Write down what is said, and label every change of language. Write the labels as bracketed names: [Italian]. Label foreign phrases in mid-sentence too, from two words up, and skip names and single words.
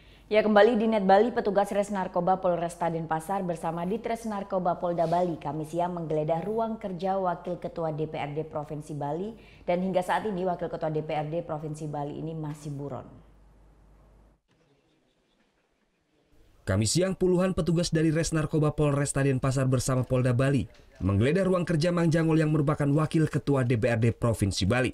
[Indonesian] Ya, kembali di Net Bali, petugas Res Narkoba Polresta Denpasar bersama Ditres Narkoba Polda Bali Kamis siang menggeledah ruang kerja Wakil Ketua DPRD Provinsi Bali, dan hingga saat ini Wakil Ketua DPRD Provinsi Bali ini masih buron. Kamis siang, puluhan petugas dari Res Narkoba Polresta Denpasar bersama Polda Bali menggeledah ruang kerja Mang Jangol yang merupakan Wakil Ketua DPRD Provinsi Bali.